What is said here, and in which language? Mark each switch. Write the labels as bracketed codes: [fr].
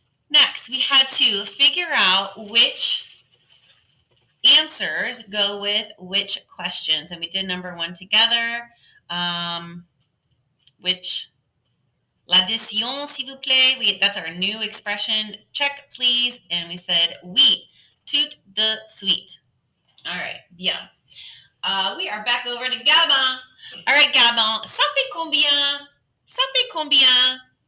[en] Next, we had to figure out which answers go with which questions. And we did number 1 together. Which [fr] l'addition, s'il vous plaît. [en] That's our new expression. Check, please. And we said [fr] oui, tout de suite. [en] All right. Bien. We are back over to Gabon. All right, [fr] Gabon. Ça fait combien? Ça fait combien?